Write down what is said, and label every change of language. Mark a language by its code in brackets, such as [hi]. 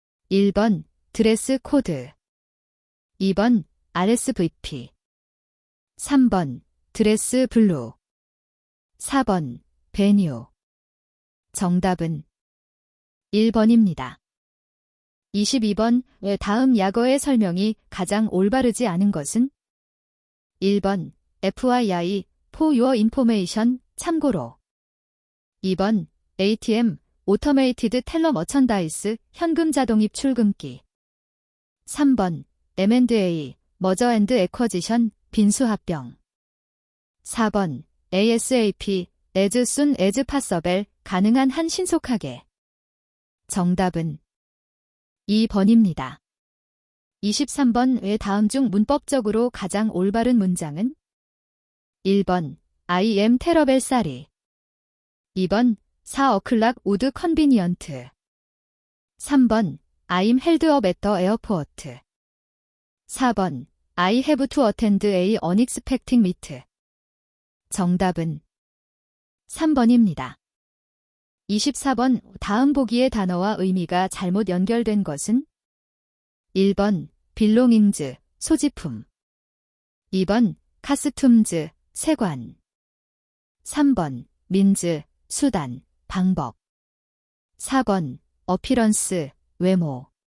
[ko] 1번 드레스 코드, 2번 RSVP, 3번 드레스 블루, 4번 베뉴. 정답은 1번입니다. 22번 다음 약어의 설명이 가장 올바르지 않은 것은? [en] 1번 FYI, for your information, 참고로. 2번 ATM, Automated Teller Merchandise, [ko] 현금 자동입 출금기. [en] 3번 M&A, Merger and Acquisition, [ko] 빈수합병. [en] 4번 ASAP, as soon as possible, [ko] 가능한 한 신속하게. 정답은 2번입니다. 23번 의 다음 중 문법적으로 가장 올바른 문장은? [en] 1번 I am terrible sorry, 2번 4o'clock would convenient, 3번 I'm held up at the airport, 4번 I have to attend a unexpected meet. [ko] 정답은 3번입니다. 24번 다음 보기의 단어와 의미가 잘못 연결된 것은? 1번 belongings, 소지품, 2번 costumes, 세관, 3번 means, 수단, 방법, 4번 appearance, 외모.